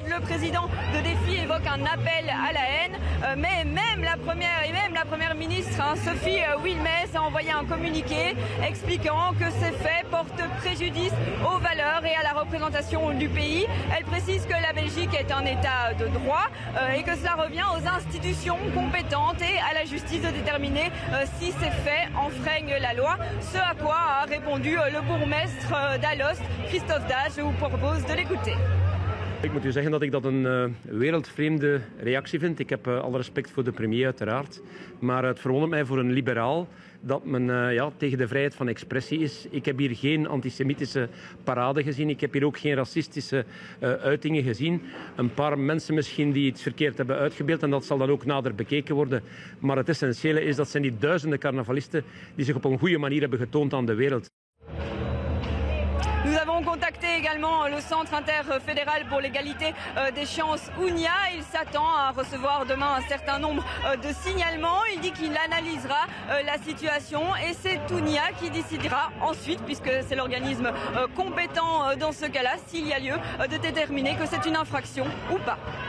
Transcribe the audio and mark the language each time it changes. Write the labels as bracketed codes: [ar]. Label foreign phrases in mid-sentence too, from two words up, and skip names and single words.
[fr] Le président de Défi évoque un appel à la haine, mais même la première ministre, Sophie Wilmès, a envoyé un communiqué expliquant que ces faits portent préjudice aux valeurs et à la représentation du pays. Elle précise que la Belgique est un État de droit et que cela revient aux institutions compétentes et à la justice de déterminer si ces faits enfreignent la loi. Ce à quoi a répondu le bourgmestre d'Alost, Christophe Dage. Je vous propose de l'écouter. [nl] Ik moet u zeggen dat ik dat een wereldvreemde reactie vind. Ik heb alle respect voor de premier uiteraard. Maar het verwondert mij voor een liberaal dat men tegen de vrijheid van expressie is. Ik heb hier geen antisemitische parade gezien. Ik heb hier ook geen racistische uitingen gezien. Een paar mensen misschien die iets verkeerd hebben uitgebeeld en dat zal dan ook nader bekeken worden. Maar het essentiële is dat zijn die duizenden carnavalisten die zich op een goede manier hebben getoond aan de wereld. [fr] Nous avons contacté également le Centre interfédéral pour l'égalité des chances UNIA. Il s'attend à recevoir demain un certain nombre de signalements. Il dit qu'il analysera la situation et c'est UNIA qui décidera ensuite, puisque c'est l'organisme compétent dans ce cas-là, s'il y a lieu de déterminer que c'est une infraction ou pas.